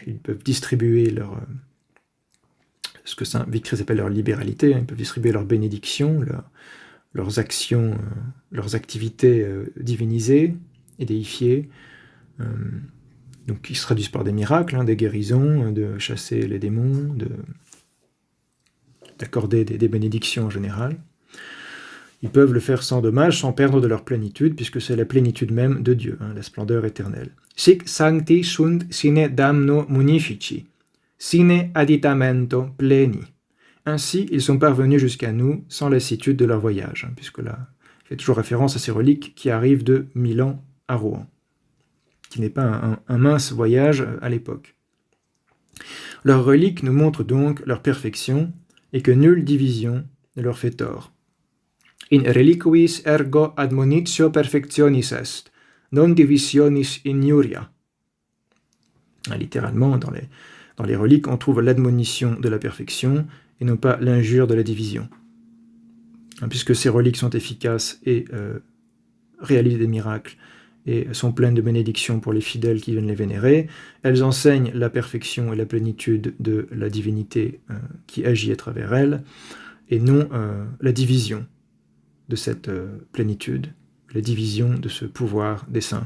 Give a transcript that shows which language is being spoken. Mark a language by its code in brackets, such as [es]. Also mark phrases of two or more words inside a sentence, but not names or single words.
[fr] Ils peuvent distribuer ce que saint Victrice appelle leur libéralité, ils peuvent distribuer leurs bénédictions, leurs actions, leurs activités divinisées et déifiées, donc qui se traduisent par des miracles, des guérisons, de chasser les démons, d'accorder des bénédictions en général. Ils peuvent le faire sans dommage, sans perdre de leur plénitude, puisque c'est la plénitude même de Dieu, la splendeur éternelle. [la] Sic sancti sunt sine damno munifici, sine additamento pleni. [fr] Ainsi, ils sont parvenus jusqu'à nous sans lassitude de leur voyage, puisque là, il fait toujours référence à ces reliques qui arrivent de Milan à Rouen, qui n'est pas un mince voyage à l'époque. Leurs reliques nous montrent donc leur perfection, et que nulle division ne leur fait tort. [la] In reliquiis ergo admonitio perfectionis est, non divisionis injuria. [fr] Littéralement, dans les reliques, on trouve l'admonition de la perfection, et non pas l'injure de la division. Puisque ces reliques sont efficaces et réalisent des miracles, et sont pleines de bénédictions pour les fidèles qui viennent les vénérer, elles enseignent la perfection et la plénitude de la divinité qui agit à travers elles, et non la division de cette plénitude, la division de ce pouvoir des saints.